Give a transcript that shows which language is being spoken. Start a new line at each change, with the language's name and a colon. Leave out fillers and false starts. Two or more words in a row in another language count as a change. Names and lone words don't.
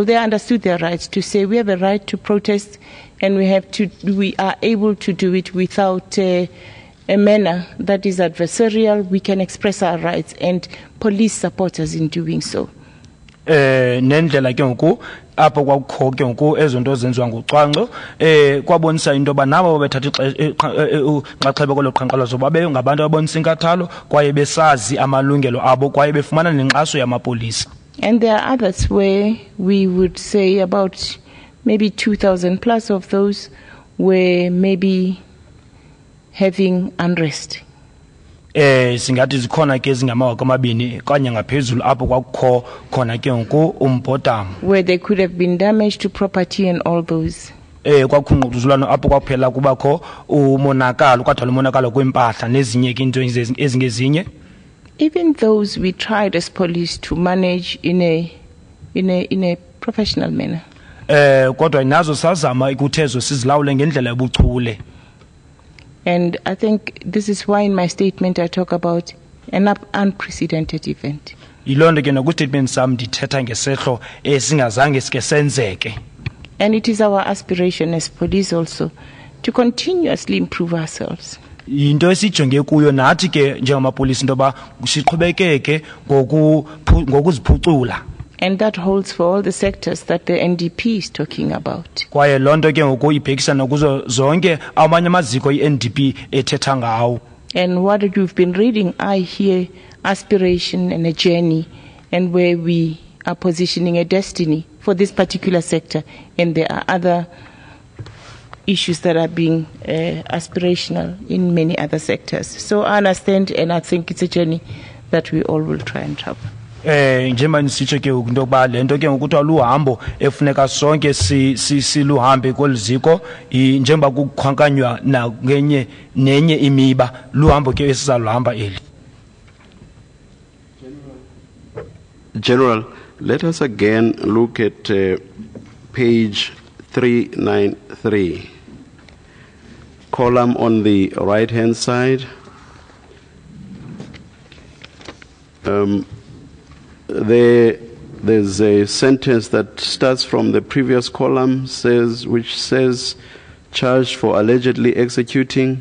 English: They understood their rights to say we have a right to protest, and we are able to do it without a manner that is adversarial. We can express our rights, and police support us in doing so.
Xhosa: Nendlela ke ngoku apho kwakho ke ngoku ezonto zenziwa ngocwangco kwabonisa into yoba nabo bethatha inxaxheba kwelo qhankqalazo babe ngabantu abonisa inkathalo kwaye besazi amalungelo abo kwaye befumana nenkxaso yamapolisa.
English: And there are others where we would say about maybe 2,000 plus of those were maybe having unrest.
Xhosa: Singathi zikhona ke ezingamawaka amabini kanye ngaphezulu apho kwakho khona ke ngoku umbhodamo.
English: Where there could have been damage to property and all those.
Xhosa: Kwakhungquzulwana apho kwaphela kubakho umonakalo kwadala umonakalo kwempahla nezinye ke into ezingezinye.
English: Even those we tried as police to manage in a professional manner.
Xhosa: Kodwa nazo sazama ikuthezo sizilawule ngendlela yobuchule.
English: And I think this is why in my statement I talk about an unprecedented event.
Xhosa: Yilonto ke nokustatement sam ndithetha ngesehlo esingazange sike senzeke.
English: And it is our aspiration as police also to continuously improve ourselves.
Xhosa: Into esijonge kuyo nathi ke njengamapolisi ndoba siqhubekeke ngokuziphucula.
English: And that holds for all the sectors that the NDP is talking about.
Xhosa: Kwaye lonto ke ngoku ibhekisa nokuzo zonke amanye amaziko iNDP ethetha ngawo.
English: And what you've been reading, I hear aspiration and a journey, and where we are positioning a destiny for this particular sector, and there are other issues that are being aspirational in many other sectors. So I understand, and I think it's a journey that we all will try and travel.
Xhosa: Njengoba nisitsho ke into yokuba le nto ke ngokuthiwa luhambo efuneka sonke siluhambe koliziko njengoba kukhankanywa nenye imiba luhambo ke esizaluhamba eli.
English: General, let us again look at page 393. column on the right-hand side. There's a sentence that starts from the previous column, which says, charged for allegedly executing.